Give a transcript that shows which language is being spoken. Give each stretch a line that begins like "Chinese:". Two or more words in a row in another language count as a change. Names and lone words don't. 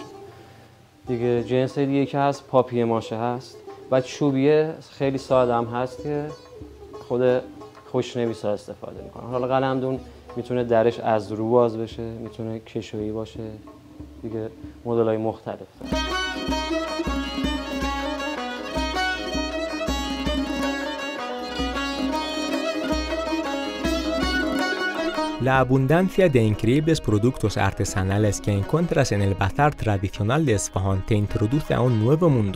Persian: دیگه جنس دیگه که هست پاپیه ماشه هست و چوبیه خیلی ساده هم هست که خود خوشنویسا استفاده میکنن. حالا قلمدون میتونه درش از رو باز بشه، میتونه کشویی باشه، دیگه مدل‌های مختلف داره.
Spanish: La abundancia de increíbles productos artesanales que encuentras en el bazar tradicional de Esfahán te introduce a un nuevo mundo.